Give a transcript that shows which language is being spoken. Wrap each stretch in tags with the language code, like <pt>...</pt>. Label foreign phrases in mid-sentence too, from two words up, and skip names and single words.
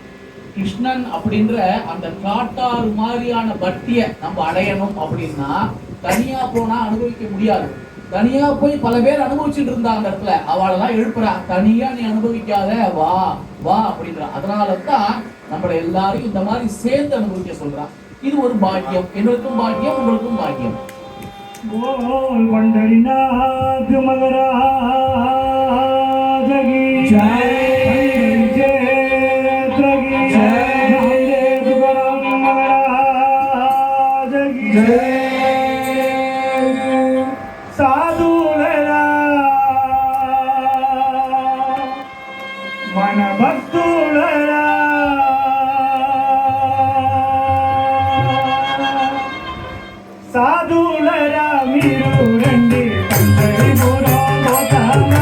<ta>கிருஷ்ணன் அப்படின்ற அந்த காட்டாறு மாதிரியான பக்தியை நம்ம அடையணும் அப்படின்னா தனியா போனா அனுபவிக்க முடியாது. தனியா போய் பல பேர் அனுபவிச்சுட்டு இருந்தா அந்த இடத்துல அவளெல்லாம் எழுப்புறா. தனியா நீ அனுபவிக்காத, வா வா அப்படின்றா. அதனாலதான் நம்மள எல்லாரையும் இந்த மாதிரி சேர்ந்து அனுபவிக்க சொல்றா. இது ஒரு பாக்கியம். எங்களுக்கும் பாக்கியம், உங்களுக்கும் பாக்கியம்.</ta> <hi>बोल पंढरीनाथ महाराज की जय, क्षेत्र की जय, तुकाराम महाराज की जय.</hi> <te>సాధులారా మన భక్తులారా సాధులారా మీరు రండి పండరిపురం పోతామా.</te>